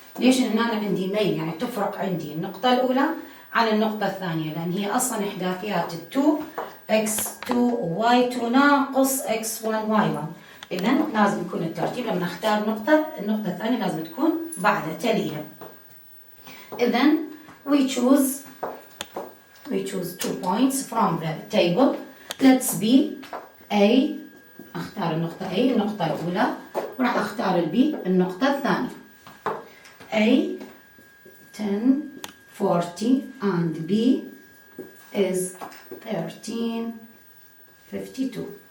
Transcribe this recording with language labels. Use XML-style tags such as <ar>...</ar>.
<ar>ليش؟ لأن أنا عندي ميل، يعني تفرق عندي النقطة الأولى عن النقطة الثانية، لأن هي أصلا إحداثيات 2 x2 y2 ناقص x1 y1. إذا لازم يكون الترتيب لما نختار نقطة، النقطة الثانية لازم تكون بعدها تليها.</ar> <en>إذا we choose 2 points from the table. Let's be A،</en> <ar>أختار النقطة A النقطة الأولى، وراح أختار البي النقطة الثانية.</ar> <en>A 10 40 and B is 13 52.</en>